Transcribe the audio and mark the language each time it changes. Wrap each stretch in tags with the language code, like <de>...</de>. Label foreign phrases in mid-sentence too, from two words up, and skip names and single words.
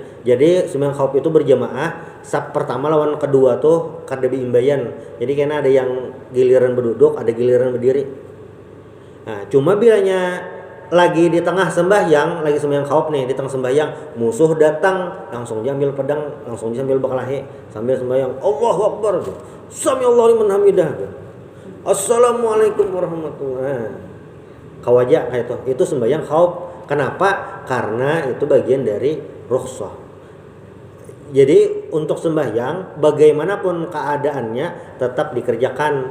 <bjn>Jadi sembahyang khauf itu berjamaah, saf pertama lawan kedua tuh kada beimbayan. Jadi kayaknya ada yang giliran berduduk, ada giliran berdiri. Nah, cuma bilanya lagi di tengah sembahyang, lagi sembahyang khauf nih, di tengah sembahyang musuh datang, langsung dia ambil pedang, langsung dia ambil bakalahe sambil sembahyang.</bjn> <ar>الله أكبر. سمع الله لمن حمده. السلام عليكم ورحمة الله.</ar> <bjn>Kawaja kayak itu sembahyang khauf. Kenapa? Karena itu bagian dari rukhsah. Jadi untuk sembahyang bagaimanapun keadaannya tetap dikerjakan.</bjn>